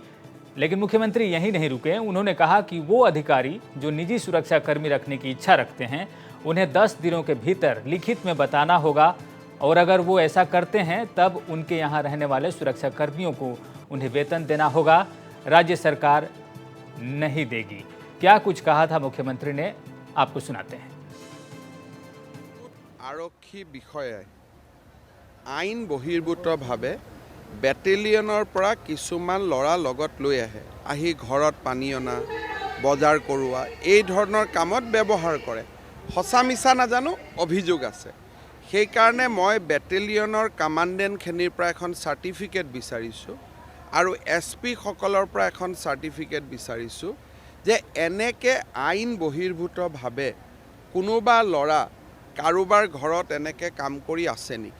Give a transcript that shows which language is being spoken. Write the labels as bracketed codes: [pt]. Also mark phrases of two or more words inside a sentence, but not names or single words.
[hi] लेकिन मुख्यमंत्री यहीं नहीं रुके। उन्होंने कहा कि वो अधिकारी जो निजी सुरक्षा कर्मी रखने की इच्छा रखते हैं उन्हें 10 दिनों के भीतर लिखित में बताना होगा, और अगर वो ऐसा करते हैं तब उनके यहाँ रहने वाले सुरक्षा कर्मियों को उन्हें वेतन देना होगा। राज्य सरकार नहीं देगी। क्या कुछ कहा था मुख्यमंत्री ने, आपको सुनाते हैं। [as] আৰক্ষী বিষয়া আইন বহিৰ্ভূত ভাৱে বেটেলিয়নৰ পৰা কিছুমান লৰা লগত লৈ আহি ঘৰত পানী অনা বজাৰ কৰোৱা এই ধৰণৰ কামত ব্যৱহাৰ কৰে। সঁচা মিছা নাজানো, অভিযোগ আছে। সেই কাৰণে মই বেটেলিয়নৰ কমান্ডেণ্টখিনিৰ পৰা এখন সাৰ্টিফিকেট বিচাৰিছো আৰু এছপি সকলৰ পৰা এখন সাৰ্টিফিকেট বিচাৰিছো যে এনেকে আইন বহিৰ্ভূত ভাৱে কোনোবা লৰা কাৰোবাৰ ঘৰত এনেকে কাম কৰি আছে নেকি?